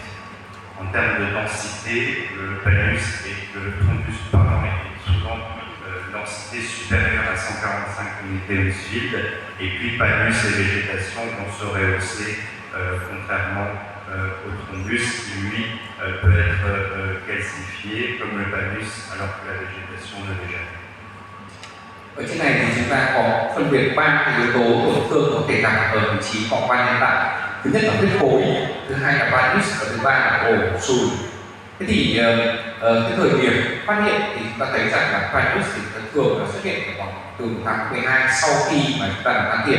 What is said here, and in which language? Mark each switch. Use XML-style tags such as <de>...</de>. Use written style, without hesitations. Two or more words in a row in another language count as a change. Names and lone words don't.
<fr>En termes de densité, le panus et le thrombus est souvent densité supérieure à 145 unités Hounsfield, et puis panus et végétation vont se rehausser contrairement au thrombus qui lui peut être calcifié comme le panus alors que la végétation ne l'est jamais.</fr> <vi>Ở trên này thì chúng ta có phân biệt 3 cái yếu tố tổn thương có thể nằm ở vị trí vòng van hiện tại. Thứ nhất là huyết khối, thứ hai là panus và thứ ba là ổ sùi. Thế thì cái thời điểm phát hiện thì chúng ta thấy rằng là panus thì thường là xuất hiện ở khoảng từ tháng 12 sau khi mà chúng ta làm can thiệp.</vi>